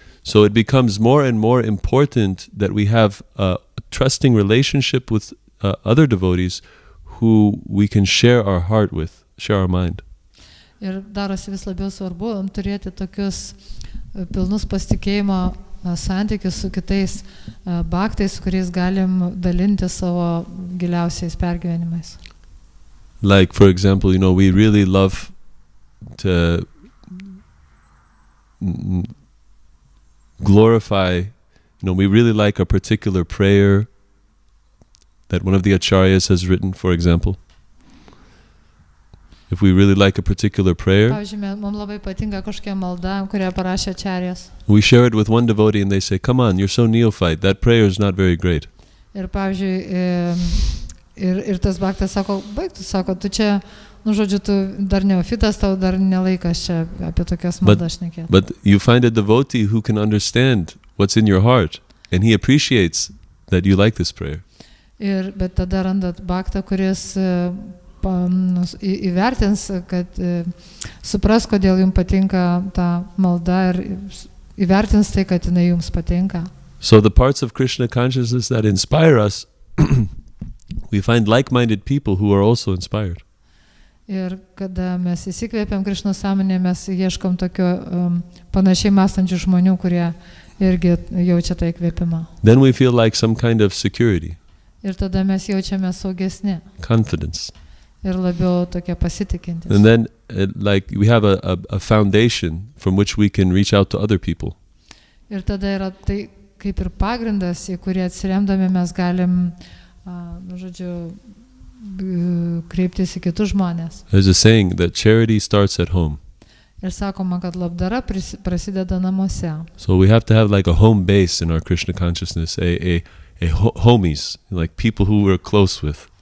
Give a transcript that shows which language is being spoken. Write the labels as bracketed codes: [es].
[en] So it becomes more and more important that we have a trusting relationship with other devotees who we can share our heart with, share our mind. [lt] Ir darosi vis labiau svarbu turėti tokius pilnus pasitikėjimo santykius su kitais bhaktais, su kuriais galim dalinti savo giliausiais pergyvenimais. [en] Like, for example, we really love to glorify, we really like a particular prayer that one of the acharyas has written, for example. If we really like a particular prayer, [lt] mums labai patinka kažkokia malda, kurią parašė acharjas. [en] We share it with one devotee and they say, come on, you're so neophyte, that prayer is not very great. [lt] Ir pavyzdžiui, ir tas bhaktas sako, tu čia, žodžiu, tu dar neofitas, tau dar nelaikas čia apie tokias maldas šnekėti. [en] But you find a devotee who can understand what's in your heart and he appreciates that you like this prayer. [lt] Bet tada randat bhaktą, kuris įvertins, kad supras, kodėl jums patinka ta malda ir įvertins tai, kad jinai jums patinka. [en] So the parts of Krishna consciousness that inspire us, we find like-minded people who are also inspired. [lt] Ir kada mes įsikvėpiam Krišnos sąmonę, mes ieškom tokio panašiai mąstančių žmonių, kurie irgi jaučia tą įkvėpimą. [en] Then we feel like some kind of security. [lt] Ir tada mes jaučiame saugesni. [en] Confidence. [lt] Ir labiau tokie pasitikintis. [en] And then like we have a foundation from which we can reach out to other people. [lt] Ir tada yra tai kaip ir pagrindas, į kurį atsiremdami mes galim, žodžiu, kreiptis į kitus žmonės. [en] There's a saying that charity starts at home. [lt] Ir sakoma, kad labdara prasideda namuose. [en] So we have to have like a home base in our Krishna consciousness, a homies, like people who we're close with.